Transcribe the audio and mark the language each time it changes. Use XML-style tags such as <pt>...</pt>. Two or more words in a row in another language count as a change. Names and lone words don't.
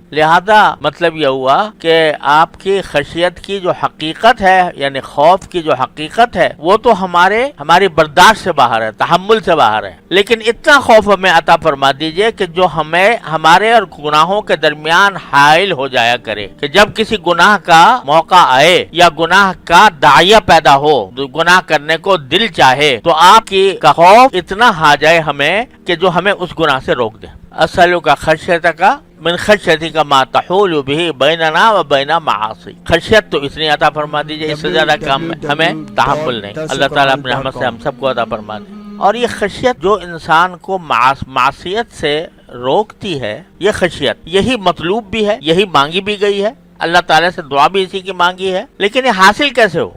<ur>لہذا مطلب یہ ہوا کہ آپ کی خشیت کی جو حقیقت ہے، یعنی خوف کی جو حقیقت ہے، وہ تو ہماری برداشت سے باہر ہے، تحمل سے باہر ہے، لیکن اتنا خوف ہمیں عطا فرما دیجئے کہ جو ہمیں ہمارے اور گناہوں کے درمیان حائل ہو جایا کرے، کہ جب کسی گناہ کا موقع آئے یا گناہ کا داعیہ پیدا ہو، گناہ کرنے کو دل چاہے، تو آپ کی کا خوف اتنا آ جائے ہمیں کہ جو ہمیں اس گناہ سے روک دے۔</ur> <ar>اسألک خشیتک من خشیتک ما تحول به بیننا و بین معاصی،</ar> <ur>خشیت تو اتنی عطا فرما دیجئے، اس سے زیادہ کام ہمیں تحمل نہیں، اللہ تعالیٰ اپنے رحمت سے ہم سب کو عطا فرما دے۔ اور یہ خشیت جو انسان کو معصیت سے روکتی ہے، یہ خشیت یہی مطلوب بھی ہے، یہی مانگی بھی گئی ہے، اللہ تعالیٰ سے دعا بھی اسی کی مانگی ہے، لیکن یہ حاصل کیسے ہو؟</ur>